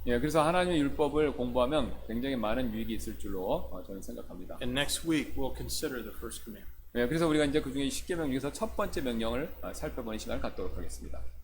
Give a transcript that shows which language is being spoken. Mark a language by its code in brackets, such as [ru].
[ko] 예, 그래서 하나님의 율법을 공부하면 굉장히 많은 유익이 있을 줄로 저는 생각합니다. [en] And next week we'll consider the first commandment. [ko] 예, 그래서 우리가 이제 그 중에 10계명 중에서 첫 번째 명령을 살펴보는 시간을 갖도록 하겠습니다.